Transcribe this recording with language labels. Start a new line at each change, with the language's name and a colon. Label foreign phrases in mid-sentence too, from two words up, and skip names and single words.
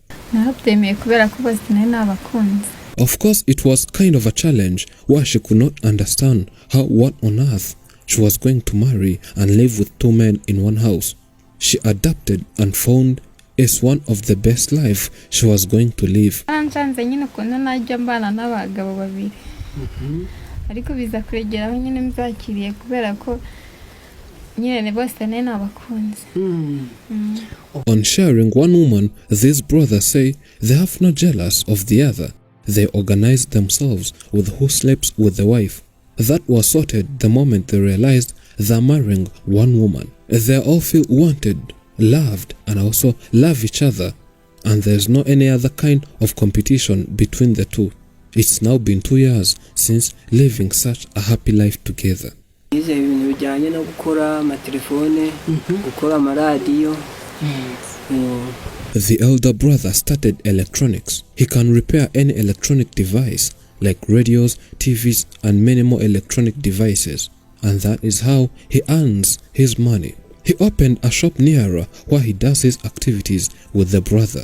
English: Of course, it was kind of a challenge where she could not understand how what on earth she was going to marry and live with two men in one house. She adapted and found is one of the best life she was going to live.
Kinyarwanda: Nsanze nyine ukuntu najya mbana n'abagabo babiri ariko biza kwegeraho nyine mzakiriye kubera ko nyine bose nene abakunzi.
English: On sharing one woman, these brothers say they have no jealous of the other. They organized themselves with who sleeps with the wife. That was sorted the moment they realized they're marrying one woman. They all feel wanted, loved, and also love each other, and there's no any other kind of competition between the two. It's now been 2 years since living such a happy life together.
Kinyarwanda: Ize ibintu bijyanye no gukora amatelefone, gukora amaradiyo.
English: The elder brother started electronics. He can repair any electronic device like radios, TVs, and many more electronic devices. And that is how he earns his money. He opened a shop nearer where he does his activities with the brother.